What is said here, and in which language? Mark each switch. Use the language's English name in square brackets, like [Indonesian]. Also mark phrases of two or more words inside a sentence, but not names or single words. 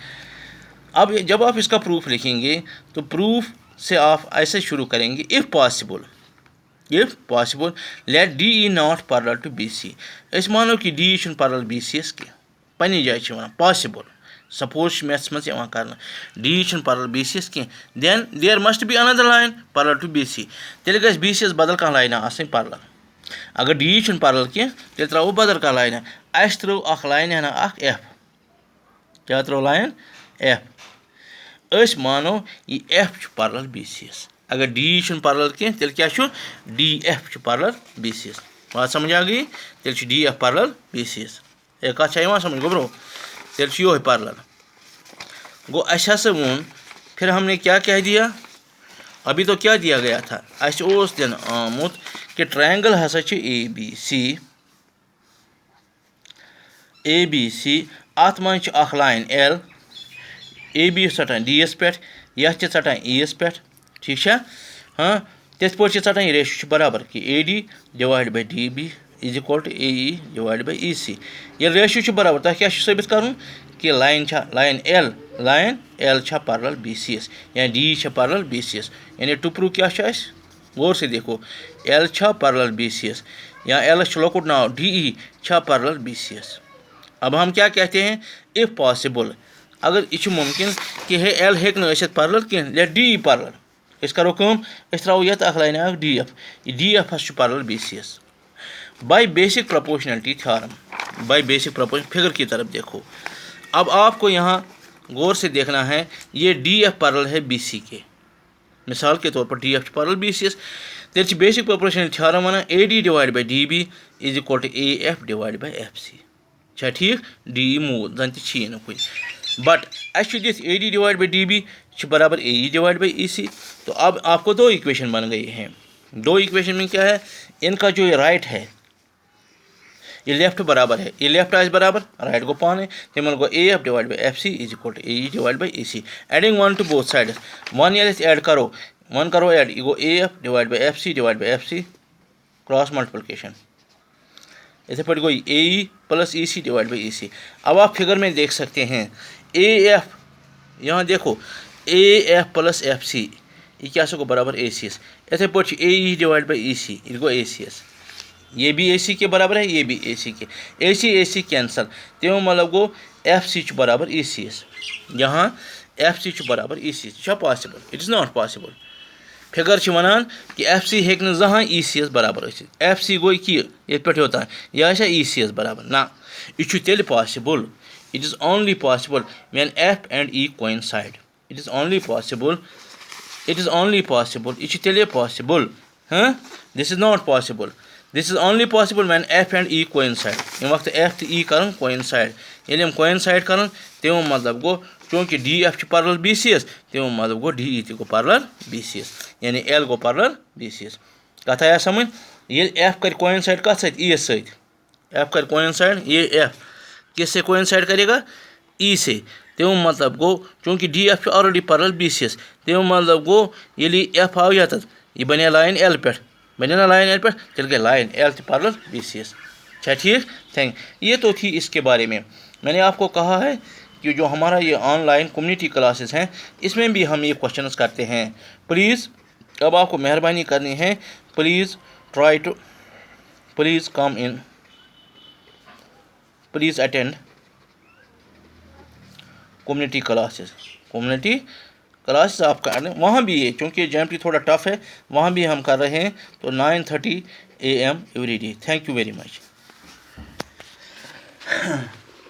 [Urdu] اب جب آپ اس کا پروف لکھیں گے تو پروف سے آپ ایسے شروع کریں گے، [English] if possible let DE not parallel to BC, [Urdu] اس مانو کہ [English] DE parallel BCs [Urdu] کی پنی جائے ونان پاسبل، [English] سپوز میتھس مز کرنا ڈی ای پیرلل بی سی ایس کی، then there must be another line parallel to BC, [Kashmiri] تیل گژھِ بی سی ایس بدل کانٛہہ لائن آسٕنۍ پیرلل، اگر ڈی ای پیرلل کی تیل ترٛاوو بدل کانٛہہ لائن، اَسہِ ترٛٲو اکھ لائن ہنا اکھ ایف، کیٛاہ ترٛٲو لائن ایف، أسۍ مانو یہ ایف پیرلل بی سی ایس، اگر ڈی ای پیرلل کی تیل کیا چھُ ڈی ایف پیرلل بی سی ایس، [Urdu] بات سمجھ آ گئی، [Kashmiri] تیل چھُ ڈی ایف پیرلل بی سی ایس، اے کتھ چھا یوان سمجھ گوبرو، تیل چھُ یہوے پیرلل، گو اَسہِ ہسا ووٚن [Urdu] پھر ہم نے کیا کہہ دیا، ابھی تو کیا دیا گیا تھا، [Kashmiri] اَسہِ اوس دِنہٕ آمُت کہ ٹرائنگل ہسا چھُ اے بی سی اتھ منٛز چھِ اکھ لائن ایل، اے بی یس ژٹان ڈی یس پٮ۪ٹھ، یتھ چھِ ژٹان ای یس پٮ۪ٹھ، ٹھیک چھا، ہاں تِتھ پٲٹھۍ چھِ ژٹان، یہ ریشو چھُ برابر کہ [English] AD divide by DB is equal to AE divide by EC, [Kashmiri] ییٚلہِ ریشو چھُ برابر تۄہہِ کیٛاہ چھُ ثٲبت کرُن کہ لائن ایل چھا پیرلل بی سی ایس، یا ڈی ای چھا پیرلل بی سی ایس، یعنی [English] to prove [Kashmiri] کیا چھُ اَسہِ، [Urdu] غور سے دیکھو [Kashmiri] ایل چھا پیرلل بی سی ایس، یا ایلس چھُ لۄکُٹ ناو ڈی ای چھا پیرلل بی سی ایس، [Urdu] اب ہم کیا کہتے ہیں، [Kashmiri] اف پاسبل، [Urdu] اگر یہ ممکن کہ ہے [Kashmiri] ایل ہیٚکہِ نہٕ ٲسِتھ پیرلل کینٛہہ، [English] let DE parallel, [Kashmiri] أسۍ کرو کٲم، أسۍ ترٛاوو یتھ اکھ لائن اکھ ڈی ایف، یہ ڈی ایف ہس چھُ پیرلل بی سی [Urdu] ایس، [English] by basic proportionality theorem, by basic proportion figure [Urdu] کی طرف دیکھو، اب آپ کو یہاں غور سے دیکھنا ہے، یہ ڈی ایف پیرلل ہے بی [Kashmiri] سی کے، مثال کے طور پر ڈی ایف پیرلل بی سی ایس، تیل چھِ [English] basic proportionality theorem [Kashmiri] ونان [English] AD divide by DB is equal to AF divide by FC, [Kashmiri] چھا ٹھیک، ڈی ای موٗل زن تہِ چھی نہٕ کُنہِ، بٹ اَسہِ چھُ دِتھ [English] AD divide by DB [Kashmiri] چھُ برابر [English] AE divide by EC, [Urdu] تو اب آپ کو دو اکویشن بن گئی ہیں، دو اکویشن میں کیا ہے، ان کا جو یہ رائٹ ہے [Kashmiri] یہ لیفٹ برابر ہے، یہ لیفٹ آس برابر رائٹ گو پانے، تمن گو [English] AF divide by FC is equal to AE divide by EC, adding one to both sides, [Kashmiri] ون ییٚلہِ أسۍ ایڈ کرو، ون کرو ایڈ، یہ گو اے ایف ڈِوایڈ [English] بائی ایف سی ڈِوایڈ بائی ایف سی کراس ملٹیپلیکیشن، [Kashmiri] ایسے پٲٹھۍ گوٚو [English] اے ای پلس ای سی ڈیوائڈ بائی ای سی، [Urdu] اب آپ فگر میں دیکھ سکتے ہیں [English] اے ایف، [Urdu] یہاں دیکھو [English] اے ایف [Kashmiri] پلس ایف سی یہ کیا سا گو برابر اے سی ایس، ایسے پٲٹھۍ اے ای ڈیوائڈ بائی ای سی یہ گو اے سی ایس، یہ بھی [Urdu] اے سی کے برابر ہے، یہ بھی اے سی کینسل، [Kashmiri] تمیُک مطلب گوٚو ایف سی چھُ برابر ای سی ایس، یہاں ایف سی چھُ برابر ای سی ایس، چھا پاسبل، [English] it is not possible, [Kashmiri] فگر چھِ ونان کہ ایف سی ہیٚکہِ نہٕ زٕہٕنۍ ای سی ایس برابر ٲسِتھ، ایف سی گوٚو کہِ ییٚتہِ پٮ۪ٹھ یوٚتام یہِ آسیا ای سی ایس برابر، نہ یہِ چھُ تیٚلہِ پاسبل، [English] it is only possible when F and E coincide, it is only possible, [Kashmiri] یہ چھُ تیٚلے پاسبل، [English] this is not possible, this is only possible when F and E coincide, [Kashmiri] ییٚمہِ وقتہٕ ایف تہٕ ای کرن کویِنسایڈ، ییٚلہِ یِم کویِنسایڈ کرن تمیُک مطلب گوٚو چوٗنٛکہِ ڈی ایف چھُ پیرلل بی سی ایس، تمیُک مطلب گوٚو ڈی ای تہِ گوٚو پیرلل بی سی ایس، یعنی ایل گوٚو پیرلل بی سی ایس، کتھ آیا سمجھ، ییٚلہِ ایف کرِ کویِنسایڈ کتھ سۭتۍ ای یس سۭتۍ، ایف کرِ کویِنسایڈ، [Urdu] یہ ایف کس سے کویِنسایڈ کرے گا، ای سے، [Kashmiri] تمیُک مطلب گوٚو چوٗنٛکہِ ڈی ایف چھُ آلریڈی پیرلل بی سی ایس، [Urdu] تمیُک مطلب گوٚو ییٚلہِ یہِ ایف آو یتتھ یہ بنے لائن ایل پٮ۪ٹھ، بنے نا لائن ایل پٮ۪ٹھ، تیٚلہِ گٔے لائن ایل تہِ پیرلل بی سی ایس، اچھا ٹھیک، یہ تو تھی اس کے بارے میں نے آپ کو کہا ہے کہ جو ہمارا یہ آن لائن کمیونٹی کلاسز ہیں اس میں بھی ہم یہ کوشچنس کرتے ہیں، پلیز اب آپ کو مہربانی کرنی ہے، پلیز [English] try to please come in, please attend community classes [Urdu] آپ کا، وہاں بھی یہ چونکہ جے ایم ٹی تھوڑا ٹف ہے، وہاں بھی ہم کر رہے ہیں، تو 9:30 AM [English] every day, thank you very much.